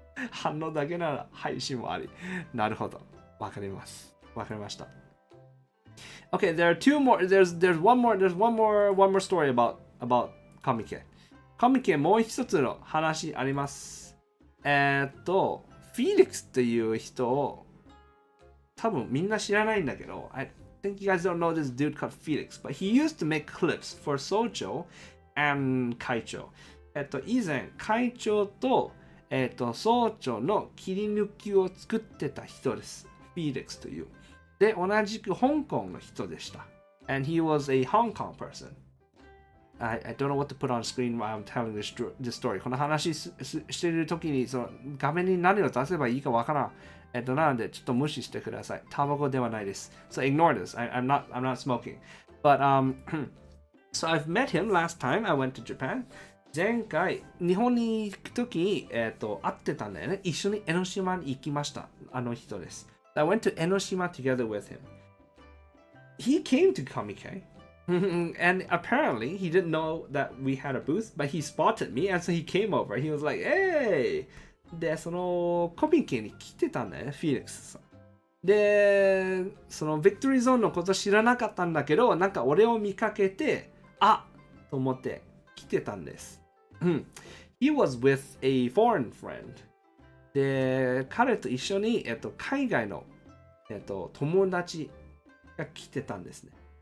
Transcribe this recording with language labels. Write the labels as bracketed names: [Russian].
[Japanese] 反応だけなら配信もあり。なるほど。わかります。わかりました。 [English] Okay, there are two more. There's one more story about Comiket. [Japanese] Comiket もう一つの話あります。フィーリックスっていう人を多分みんな知らないんだけど、 [English] I think you guys don't know this dude called Felix, but he used to make clips for Socho and 会長。 [Japanese] 以前、会長と、総長の切り抜きを作ってた人です。フィーリックスという。で、同じく香港の人でした。 [English] And he was a Hong Kong person. I don't know what to put on screen while I'm telling this story. [Japanese] この話しているときにその画面に何を出せばいいかわからん。なので、ちょっと無視してください。タバコではないです。 [English] So ignore this. I'm not smoking. But, so I've met him last time I went to Japan. [Japanese] 前回、日本に行くときに、会ってたんだよね。一緒に江ノ島に行きました。あの人です。 [English] I went to 江ノ島 together with him. He came to Comiket. And apparently, he didn't know that we had a booth, but he spotted me, and so he came over. He was like, hey! [Japanese] で、そのコミケに来てたんだよね、フィーリックスさん。で、そのビクトリーゾーンのこと知らなかったんだけど、なんか俺を見かけて、あっと思って来てたんです。 [English] He was with a foreign friend. [Japanese] で、彼と一緒に、海外の、友達が来てたんですね。